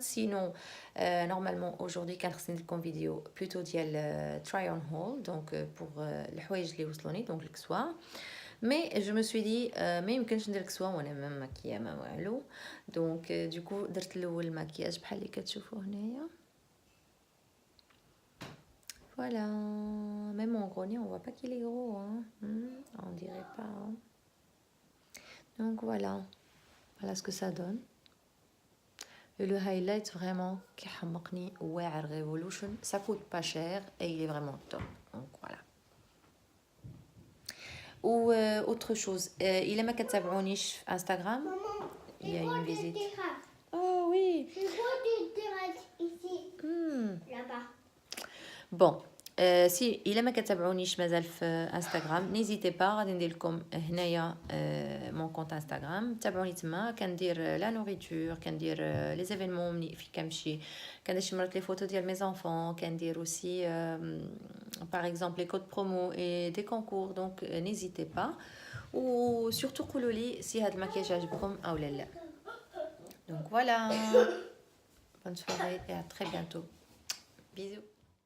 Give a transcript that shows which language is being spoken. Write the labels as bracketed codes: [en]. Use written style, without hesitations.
[ar] سينو نورمالمون اوجوردي كان خصني ندير لكم فيديو بلوتو ديال تراي اون هول دونك بوغ الحوايج اللي وصلوني دونك الكسوا، مي جو مو سوي دي ما يمكنش ندير الكسوا وانا ما ماكيه ما والو. دونك دوكو درت الاول الماكياج بحال اللي كتشوفوا هنايا. [fr] Voilà, même en gros nez, on voit pas qu'il est gros, hein. On dirait pas. Hein. Donc voilà, voilà ce que ça donne. Et le highlight vraiment, qui [ar] حمقني واعر [fr] Revolution, ça coûte pas cher et il est vraiment top. Donc voilà. Ou autre chose, il [ar] ما كتابعونيش [fr] في Instagram. Il y a une visite. Oh oui. Je vois des terrasses ici. Là-bas. [ar] Bon, سي الا ما كتابعونيش مازال في انستغرام نيزيتي با، غادي ندير لكم هنايا مون كونت انستغرام، تابعوني تما. كندير لا نوريتور، كندير لي زيفينمون ملي في كنمشي، كندير شي مرات لي فوتو ديال مي زانفون، كندير اوسي باغ اكزومبل لي كود برومو اي دي كونكور. دونك نيزيتي با، و سورتو قولوا لي سي هاد الماكياج عجبكم او لا. [fr] دونك فوالا، bonne soirée et à très bientôt. Bisous.